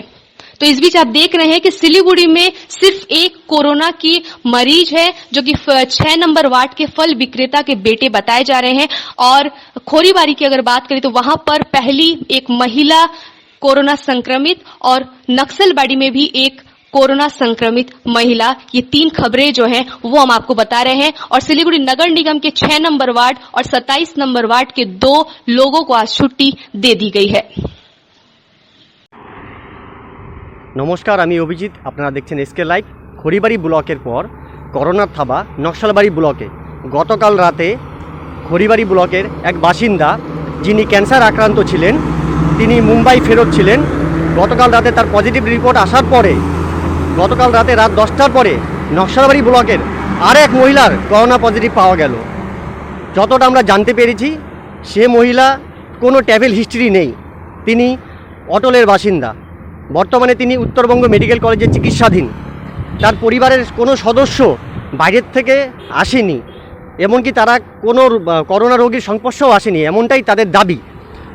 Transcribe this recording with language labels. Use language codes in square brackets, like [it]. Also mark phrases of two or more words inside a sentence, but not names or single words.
[hi] तो इस बीच आप देख रहे हैं कि सिलीगुड़ी में सिर्फ एक कोरोना की मरीज है जो कि 6 नंबर वार्ड के फल विक्रेता के बेटे बताए जा रहे हैं और खोरीबारी की अगर बात करें तो वहां पर पहली एक महिला कोरोना संक्रमित और नक्सलबाड़ी में भी एक कोरोना संक्रमित महिला। ये 3 खबरें जो हैं वो हम आपको बता रहे हैं और सिलीगुड़ी नगर निगम के 6 नंबर वार्ड और 27 नंबर वार्ड के 2 लोगों को आज छुट्टी दे दी गई है। [bn] নমস্কার, আমি অভিজিৎ, আপনারা দেখছেন এসকে লাইভ। খড়িবাড়ি ব্লকের পর করোনা থাবা নকশালবাড়ি ব্লকে গতকাল রাতে খড়িবাড়ি ব্লকের এক বাসিন্দা যিনি ক্যান্সার আক্রান্ত ছিলেন তিনি মুম্বাই ফেরত ছিলেন। গতকাল রাতে তার [en] positive report [bn] আসার পরে গতকাল রাতে রাত 10টার পরে নকশালবাড়ি ব্লকের আর এক মহিলার করোনা পজিটিভ पाওয়া গেল। যতটা আমরা জানতে পেরেছি সে মহিলা কোনো [en] travel history [bn] নেই, তিনি অটলের বাসিন্দা। বর্তমানে তিনি উত্তরবঙ্গ মেডিকেল কলেজে চিকিৎসাধীন। তার পরিবারের কোনো সদস্য বাইরের থেকে আসেনি, এমনকি তারা কোনো করোনা রোগীর সংস্পর্শেও আসেনি, এমনটাই তাদের দাবি।